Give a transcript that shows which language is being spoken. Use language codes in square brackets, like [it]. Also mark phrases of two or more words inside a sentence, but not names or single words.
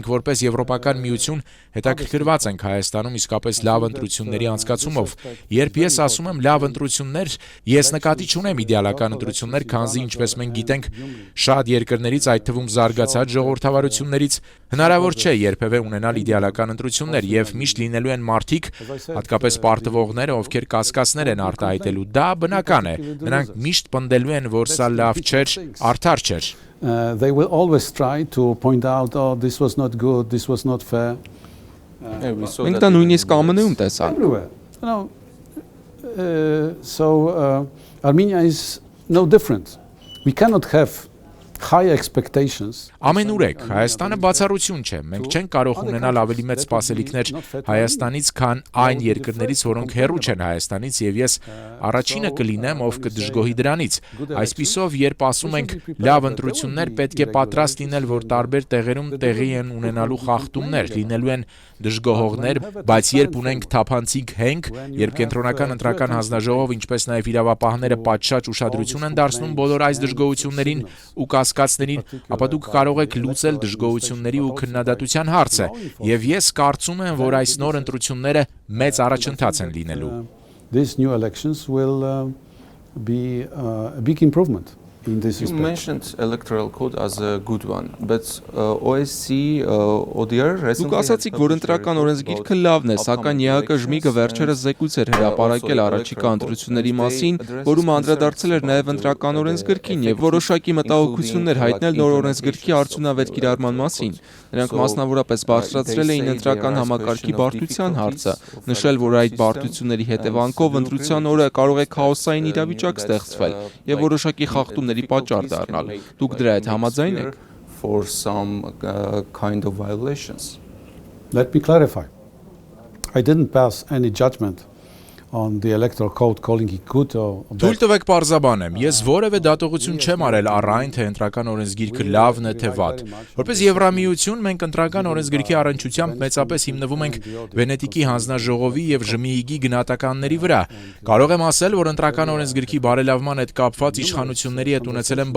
[hy] որպես Եվրոպական միություն հետաքրքրված ենք Հայաստանում իսկապես լավ ընտրությունների անցկացումով։ Երբ ես ասում եմ լավ ընտրություններ, ես նկատի չունեմ իդեալական ընտրություններ, քանզի ինչպես մենք գիտենք, շատ երկրներից, այդ թվում զարգացած ժողովրդավարություններից, հնարավոր չէ երբևէ ունենալ իդեալական ընտրություններ եւ միշտ լինելու են մարդիկ, հատկապես պարտվողները, ովքեր կասկածներ են արտահայտելու։ Դա բնական է։ Նրանք միշտ պնդելու են, որ սա լավ չէր, արդար չէր։ [en] They will always try to point out, oh, this was not good, this was not fair. [hy] Մենք դա նույնիսկ ԱՄՆ-ում տեսանք։ [en] Everywhere. So Armenia is no different. We cannot have high expectations. [hy] Ամենուրեք, Հայաստանը բացառություն չէ։ Մենք չենք կարող ունենալ ավելի մեծ սպասելիքներ Հայաստանից, քան այն երկրներից, որոնք հեռու չեն Հայաստանից, եւ ես առաջինը կլինեմ, ով կդժգոհի դրանից։ Այսպիսով, երբ ասում ենք լավ ընտրություններ, պետք է պատրաստ լինել, որ տարբեր տեղերում տեղի են ունենալու խախտումներ, լինելու են դժգոհողներ, բայց երբ ունենք թափանցիկ հենք, երբ կենտրոնական ընտրական հանձնաժողով, ինչպես նաև իրավապահները պատշաճ ուշադրություն են դարձնում բոլոր այս դժգոհություններին ու կասկածներին, ապա դուք կարող եք լուծել դժգոհությունների ու քննադատության հարցը, եւ ես կարծում եմ, որ այս նոր ընտրությունները մեծ առաջընթաց են լինելու։ [en] These new elections will be a big improvement in this respect. You mentioned electoral code as a good one, but OSCE, ODR [hy] Դուք ասացիք, որ ընտրական օրենսգիրքը լավն է, սակայն ԵԱԿ ԺՄԻԳ-ը վերջերս զեկույց էր հրապարակել առաջիկա ընտրությունների մասին, որում անդրադարձել էր նաև ընտրական օրենսգրքին եւ որոշակի մտահոգություններ հայտնել նոր օրենսգրքի արդյունավետ կիրառման մասին։ Նրանք մասնավորապես բարձրացրել էին ընտրական համակարգի բարդության հարցը, նշել, որ այդ բարդությունների հետևանքով ընտրության օրը կարող է քաոսային իրավիճակ ստեղծվել եւ որոշակի խախտումների պատճառ դառնալ։ Դուք դրա հետ համաձայն եք? [en] for some kind of violations. Let me clarify. I didn't pass any judgment on the electoral code calling it good or bad. [hy] Թույլ տվեք պարզաբանեմ, ես որևէ դատողություն չեմ արել առայն թե ընտրական օրենսգիրքը լավն է թե վատ։ Որպես Եվրամիություն մենք ընտրական օրենսգիրքի առնչությամբ մեծապես հիմնվում ենք Վենետիկի հանձնաժողովի եւ ԺՄԻԳ-ի գնահատականների վրա։ Կարող եմ ասել, որ ընտրական օրենսգիրքի բարելավման հետ կապված իշխանությունների հետ ունեցել եմ